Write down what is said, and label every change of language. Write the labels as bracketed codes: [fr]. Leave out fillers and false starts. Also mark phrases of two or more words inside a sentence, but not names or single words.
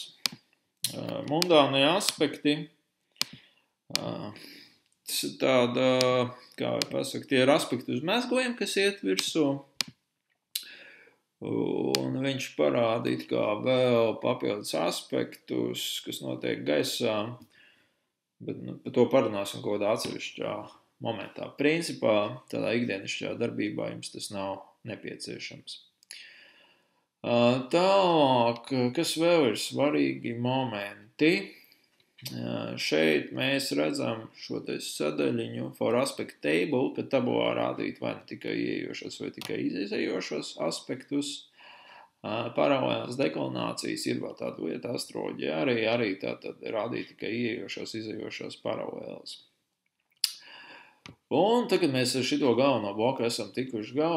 [lv] Mundānie aspekti, tas ir tāda, kā pasaka, tie ir aspekti uz mezgliem, kas iet virsū, un viņš parādīt kā vēl papildus aspektus, kas notiek gaisā, bet par to parunāsim kaut kādā atsevišķā momentā. Principā, tādā ikdienišķā darbībā jums tas nav nepieciešams. Tālāk, kas vēl ir svarīgi momenti? Šeit mēs redzam šo te sadaļiņu [en] for aspect table, [lv] kad tabulā rādīt vai ne tikai ieejošos vai tikai izējošos aspektus. Paralēlās deklinācijas ir vēl tāda lieta astroloģija, arī tātad rādīt tikai ieejošos, izējošos paralēlas. Un tagad mēs ar šito galveno bloku esam tikuši galā.